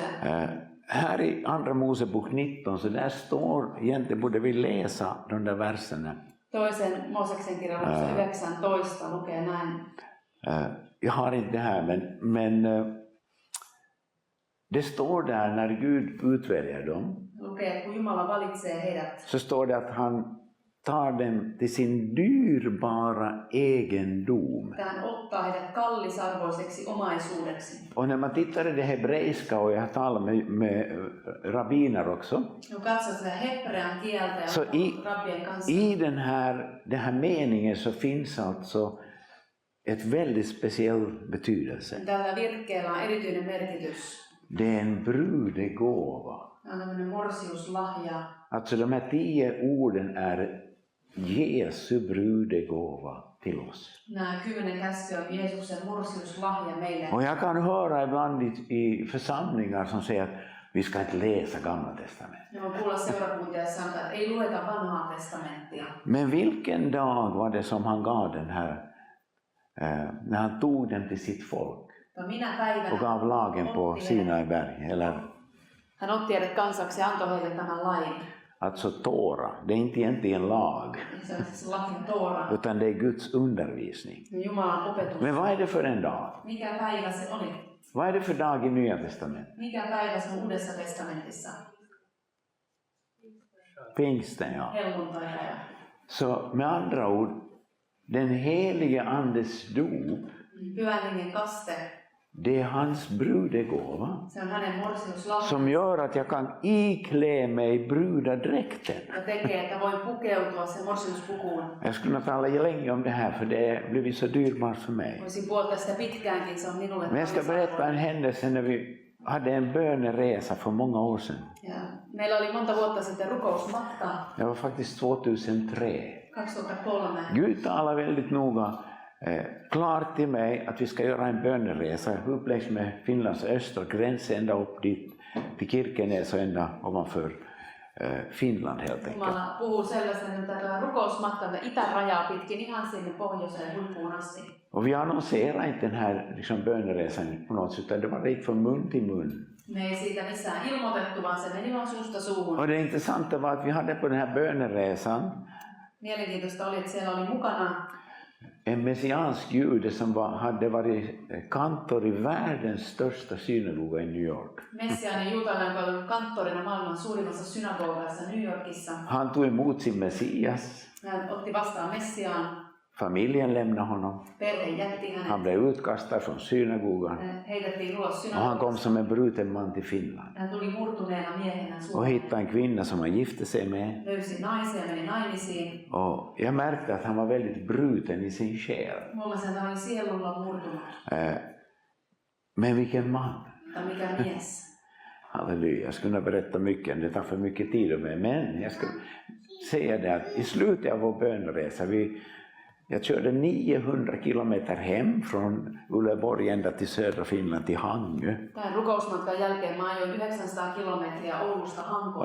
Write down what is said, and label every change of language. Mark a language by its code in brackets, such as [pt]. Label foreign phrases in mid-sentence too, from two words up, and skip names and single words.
[sv] Här i Andra Mosebok 19 så där står, egentligen borde vi läsa de där verserna. [fi] Toisen Mooseksen kirjan 19 lukee näin. [sv] Jag har inte det här men det står där när Gud utväljer dem. [fi] Lukee, kun Jumala valitsee heidät. [sv] Så står det att han tar dem till sin dyrbara egendom. [fi] Hän ottaa heidät kallisarvoiseksi omaisuudeksi. [sv] Och när man tittar i det hebreiska, och jag har talat med rabbiner också. [fi] No katsoo sitä hebrean kieltä [sv] Så [fi] ja rabbien kanssa. [sv] i den här meningen så finns alltså ett väldigt speciell betydelse. [fi] Tällä virkkeellä on erityinen merkitys. [sv] Det är en brudegåva. [fi] On tämmöinen morsiuslahja. [sv] Alltså de här 10 orden är Jesu brudegåva till oss. [fi] Nämä 10 käskyä on Jeesuksen mursiuslahja meille. [sv] Och jag kan höra ibland i församlingar som säger att vi ska inte läsa Gamla testamentet. [fi] Ja mä kuulla seurakuntia sanotaan, että ei lueta vanhaa testamenttia. [sv] Men vilken dag var det som han gav den här, när han tog den till sitt folk och gav lagen på Sinai berg? Eller? [fi] Hän otti heidät kansaksi ja antoi heille tämän lain. [sv] Alltså Tora, det är inte egentligen lag, [fi] Se on siis lakin Toora. [sv] utan det är Guds undervisning. [fi] Jumalan opetus. [sv] Men vad är det för en dag? [fi] Mikä päivä se oli? [sv] Vad är det för dag i Nya testamentet? [fi] Mikä päivä se on Uudessa testamentissa? [sv] Pingsten, ja. [fi] Helluntai. [sv] Så med andra ord, den helige andes dop, [fi] Pyhän hengen kaste. [sv] det är hans brudegåva [fi] Se on hänen morsiuslahja. [sv] som gör att jag kan iklä mig brudadräkten. [fi] Ja tekee, että voi pukeutua sen morsiuspukuun. [sv] Jag skulle kunna tala länge om det här för det har blivit så dyrbart för mig. [fi] Voisin puhua tästä pitkäänkin, se on minulle. [sv] Men jag ska berätta en händelse när vi hade en böneresa för många år sedan. [fi] Ja meillä oli monta vuotta sitten rukousmatka. [sv] Det var faktiskt 2003. 2003. Gud talar väldigt noga klart till mig att vi ska göra en böneresa uppläggs med Finlands östergräns ända upp dit till Kirkenes och ända ovanför Finland helt enkelt. [fi] Jumala puhuu sellaisen, että tämä rukousmatka itärajaa pitkin ihan sinne pohjoiseen huippuun asti. [sv] Och vi annonserar inte den här liksom, böneresan på något sätt, utan det var rikt från mun till mun. [fi] Me ei siitä missään ilmoitettu, vaan se meni vaan suusta suuhun. [sv] Och det intressanta var att vi hade på den här böneresan [fi] Mielenkiintoista oli, että siellä oli mukana [sv] en messiansk jude som hade varit kantor i världens största synagoga i New York. [fi] messiaaninen juutalainen, joka oli kanttorina maailman suurimmassa synagogassa New Yorkissa. [sv] Han tog emot sin Messias. [fi] Hän otti vastaan Messiaan. [sv] Familjen lämnade honom. [fi] Perhe jätti hänet. [sv] Han blev utkastad från synagogan. [fi] Heitettiin ulos [sv] Och han [fi] synagogasta. [sv] kom som en bruten man till Finland. [fi] Hän tuli murtuneena miehenä [sv] Och [fi] Suomeen. [sv] hittade en kvinna som han gifte sig med. [fi] Löysi naisen ja meni naimisiin. [sv] Och jag märkte att han var väldigt bruten i sin själ. [fi] Huomasin, että hän oli sielulla murtunut. [sv] Men vilken man! [fi] Tai mikä mies. [sv] Halleluja, jag skulle kunna berätta mycket, det tar för mycket tid av mig. Men jag ska säga det att i slutet av vår böneresa, jag körde 900 kilometer hem från Uleåborg ända till södra Finland, till Hangö. [fi] Tämän rukousmatkan jälkeen mä ajoin 900 kilometriä Oulusta Hankoon.